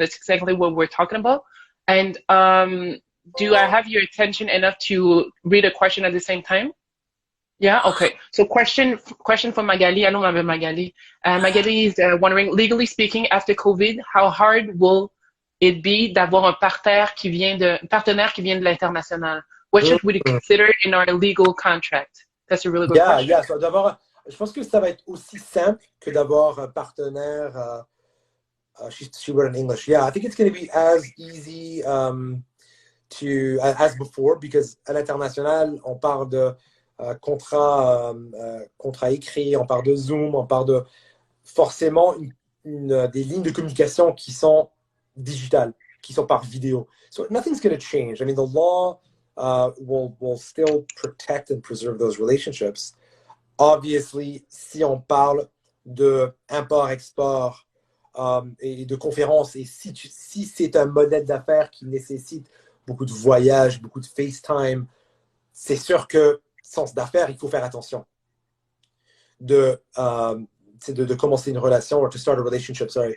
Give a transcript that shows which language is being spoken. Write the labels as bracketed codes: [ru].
[en] That's exactly what we're talking about. And do I have your attention enough to read a question at the same time? Yeah, okay. So question from Magali. Hello, Magali. Magali is wondering, legally speaking, after COVID, how hard will it be [fr] d'avoir un partenaire qui vient de l'international? [en] What should we Mm. consider in our legal contract? That's a really good Yeah, question. yeah. [fr] So d'abord, je pense que ça va être aussi simple que d'avoir un partenaire. [en] She wrote in English. Yeah, I think it's going to be as easy as before, because [fr] à l'international, on parle de contrat écrit, on parle de Zoom, on parle de forcément des lignes de communication qui sont digitales, qui sont par vidéo. [en] So nothing's going to change. I mean, the law will still protect and preserve those relationships. [fr] Obviously, si on parle de import-export et de conférences, et si c'est un modèle d'affaires qui nécessite beaucoup de voyages, beaucoup de FaceTime, c'est sûr que sens d'affaires, il faut faire attention de commencer une relation, [en] or to start a relationship,